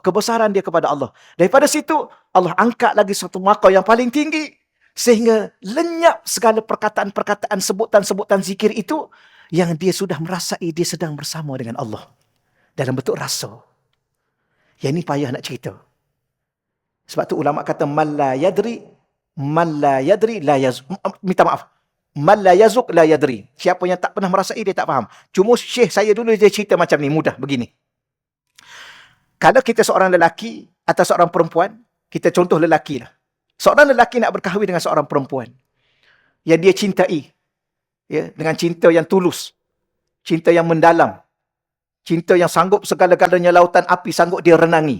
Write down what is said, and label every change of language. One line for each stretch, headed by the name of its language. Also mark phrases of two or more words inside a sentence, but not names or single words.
Malay: Kebesaran dia kepada Allah. Daripada situ, Allah angkat lagi satu maqam yang paling tinggi. Sehingga lenyap segala perkataan-perkataan, sebutan-sebutan zikir itu yang dia sudah merasai dia sedang bersama dengan Allah. Dalam bentuk rasa. Yang ini payah nak cerita. Sebab tu ulama kata
Arabic: من لا يدري لا يذوق.
Malay: Minta maaf.
Arabic: من لا يذوق لا يدري.
Malay: Siapa yang tak pernah merasai dia tak faham. Cuma Syekh saya dulu dia cerita macam ni, mudah begini. Kalau kita seorang lelaki atau seorang perempuan, kita contoh lelaki lah. Seorang lelaki nak berkahwin dengan seorang perempuan yang dia cintai, ya, dengan cinta yang tulus, cinta yang mendalam, cinta yang sanggup segala-galanya lautan api sanggup dia renangi.